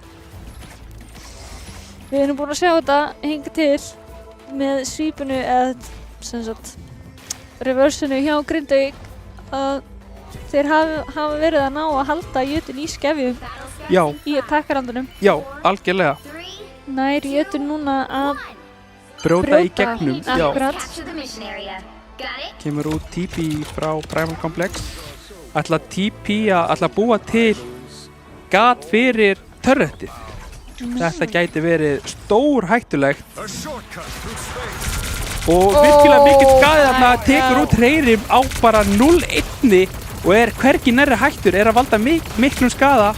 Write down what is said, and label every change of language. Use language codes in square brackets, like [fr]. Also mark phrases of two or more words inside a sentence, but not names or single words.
[is] Við erum búin að sjá þetta hinga til með svípunu eða sem sagt reversinu hjá Grindavík að þeir hafa verið að ná að halda jötun í skefjum já, í attackarandunum. já, algjörlega Nær jötun núna að brjóta í gegnum, já, akkurat. [en] Capture the mission area. Got it? [is] kemur út TP frá Primal Complex ætla TP að búa til gat fyrir turretið. Þetta gæti verið stór hættulegt og virkilega mikill skaði þarna tekur út Hreyrim á bara 0-1 og er hvergi nærri hættur, er að valda miklum skaða.